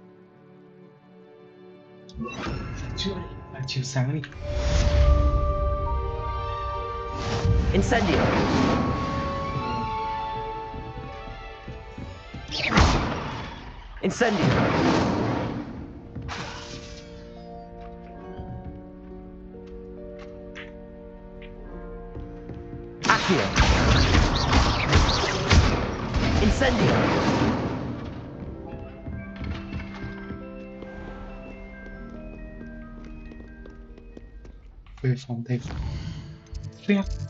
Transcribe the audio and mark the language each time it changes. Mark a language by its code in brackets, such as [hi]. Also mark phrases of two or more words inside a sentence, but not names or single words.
[vi] Sửa chữa đi là chiếu sáng đi. Incendio! Incendio! Accio! Incendio! Về phòng thầy phép.